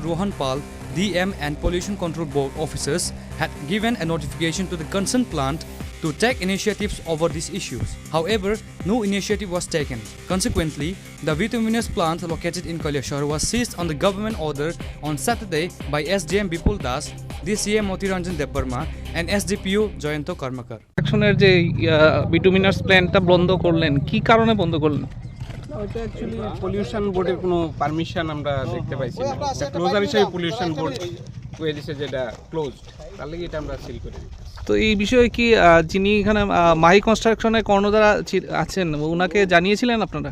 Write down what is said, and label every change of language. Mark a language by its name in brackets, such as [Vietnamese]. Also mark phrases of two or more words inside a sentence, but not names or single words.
[English] Rohan Pal, DM and Pollution Control Board officers had given a notification to the concerned plant to take initiatives over these issues. However, no initiative was taken. Consequently, the bituminous plant located in Kailashahar was seized on the government order on Saturday by SDM Bipul Das, DCM Motiranjan Debarma and SDPO Joyanto Karmakar. [Bangla] অ্যাকশনের যে [English] bituminous plant [Bangla] বন্ধ করলেন, কি কারণে বন্ধ করলেন? ওটা অ্যাকচুয়ালি পলিউশন বোর্ডের কোনো পারমিশন আমরা দেখতে পাইছি না. ক্লোজার হিসেবে পলিউশন বোর্ড কয়ে দিছে যেটা ক্লোজড, তার লাগি এটা আমরা সিল করি. তো এই বিষয়ে কি যিনি এখানে মাহি কনস্ট্রাকশনের কর্ণধার আছেন ওনাকে জানিয়েছিলেন আপনারা?